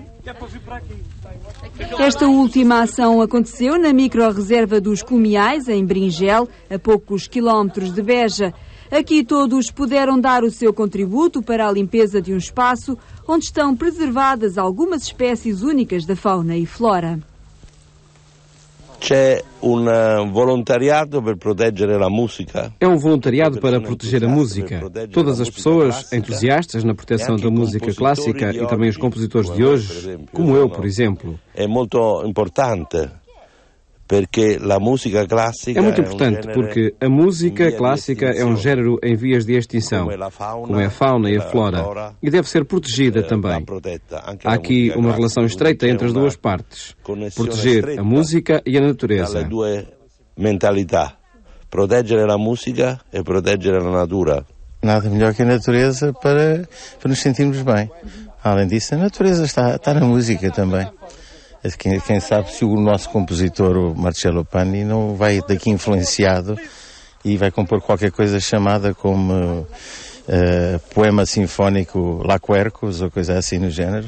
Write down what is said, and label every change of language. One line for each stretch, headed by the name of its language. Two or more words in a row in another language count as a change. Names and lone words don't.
Portuguese: Esta última ação aconteceu na micro-reserva dos Cumiais, em Bringel, a poucos quilómetros de Beja. Aqui todos puderam dar o seu contributo para a limpeza de um espaço onde estão preservadas algumas espécies únicas da fauna e flora.
Italian: C'è un volontariato per proteggere la musica.
Portuguese: É um voluntariado para proteger a música. Todas as pessoas entusiastas na proteção da música clássica e também os compositores de hoje, como eu, por exemplo. É muito importante. É muito importante porque a música clássica é um género em vias de extinção, como é a fauna e a flora, e deve ser protegida também. Há aqui uma relação estreita entre as duas partes, proteger a música e a natureza.
Italian: Proteggere
Portuguese: a música
Italian: e proteggere a natura.
Portuguese: Nada melhor que a natureza para nos sentirmos bem. Além disso, a natureza está na música também. Quem sabe se o nosso compositor, o Marcello Panni, não vai daqui influenciado e vai compor qualquer coisa chamada como poema sinfónico Laquercus ou coisa assim no género.